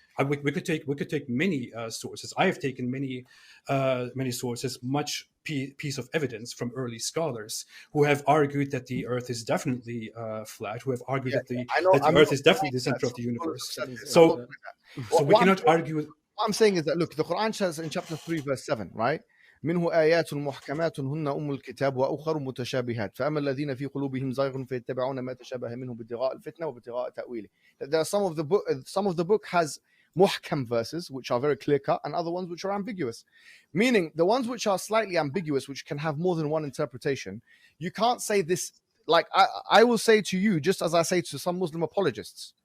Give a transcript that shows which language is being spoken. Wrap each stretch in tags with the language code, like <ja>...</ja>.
<en>We could take many sources. I have taken many sources, much piece of evidence from early scholars who have argued that the Earth is definitely flat, who have argued that the Earth is definitely the center of the universe. So we cannot argue. What I'm saying is that, look, the Quran says in chapter 3, verse 7, right?</en> <ar>منه آيات محكمات هن أم الكتاب وأخر متشابهات فأما الذين في قلوبهم زيغ فيتبعون ما تشابه منه ابتغاء الفتنة وابتغاء تأويله.</ar> <en>There are some of the book has muhkam verses which are very clear cut, and other ones which are ambiguous. Meaning the ones which are slightly ambiguous, which can have more than one interpretation, you can't say this. Like I will say to you, just as I say to some Muslim apologists.</en>